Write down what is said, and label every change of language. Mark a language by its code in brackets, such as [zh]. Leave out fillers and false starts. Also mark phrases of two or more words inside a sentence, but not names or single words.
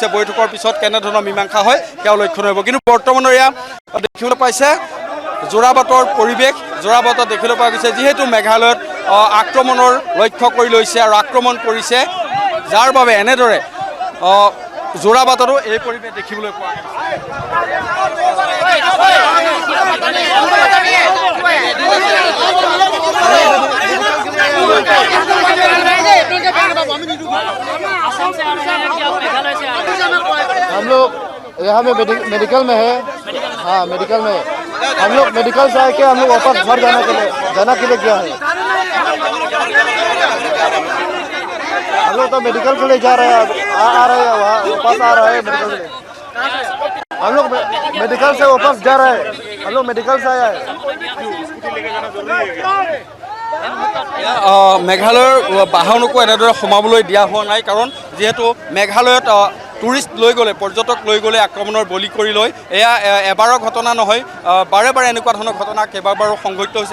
[as] বৈঠকৰ পিছত কেনেধৰণৰ মীমাংসা হয় সেয়াও লক্ষণীয় হ'ব। কিন্তু বৰ্তমানৰ এয়া দেখিবলৈ পাইছে যোৰাবাটৰ পৰিৱেশ। যোৰাবাটত দেখিবলৈ পোৱা গৈছে যিহেতু মেঘালয়ত আক্ৰমণৰ লক্ষ্য কৰি লৈছে আৰু আক্ৰমণ কৰিছে, যাৰ বাবে এনেদৰে যোৰাবাটতো এই পৰিৱেশ দেখিবলৈ পোৱা গৈছে। [hi] हम लोग यहाँ में मेडिकल में है। हाँ, मेडिकल में हम लोग मेडिकल से आके हम लोग वापस घर जाना के लिए गया है। हम लोग तो मेडिकल के लिए जा रहे हैं, आ रहे हैं, वहाँ वापस आ रहे हैं मेडिकल से। हम लोग मेडिकल से वापस जा रहे हैं, हम लोग मेडिकल से आया है। [as] মেঘালয়ৰ বাহনকো এনেদৰে সোমাবলৈ দিয়া হোৱা নাই, কাৰণ যিহেতু মেঘালয়ত টুৰিষ্ট লৈ গ'লে, পৰ্যটক লৈ গ'লে আক্ৰমণৰ বলি কৰি লয়। এয়া এবাৰৰ ঘটনা নহয়, বাৰে বাৰে এনেকুৱা ধৰণৰ ঘটনা কেইবাবাৰো সংঘটিত হৈছে।